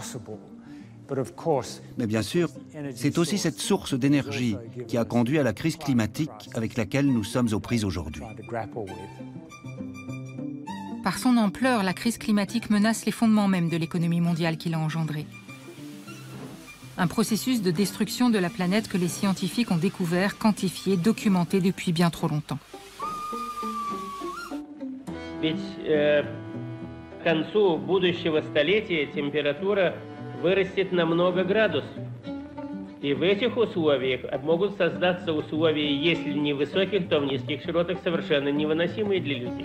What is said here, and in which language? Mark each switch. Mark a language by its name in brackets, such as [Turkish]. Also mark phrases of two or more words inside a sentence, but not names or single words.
[French] Mais bien sûr, c'est aussi cette source d'énergie qui a conduit à la crise climatique avec laquelle nous sommes aux prises aujourd'hui. Par son ampleur, la crise climatique menace les fondements même de l'économie mondiale qu'il a engendrée. Un processus de destruction de la planète que les scientifiques ont découvert, quantifié, documenté depuis bien trop longtemps. [Russian] К концу будущего столетия температура вырастет на много градусов. И в этих условиях могут создаться условия, если не высоких, то в низких широтах, совершенно невыносимые для людей.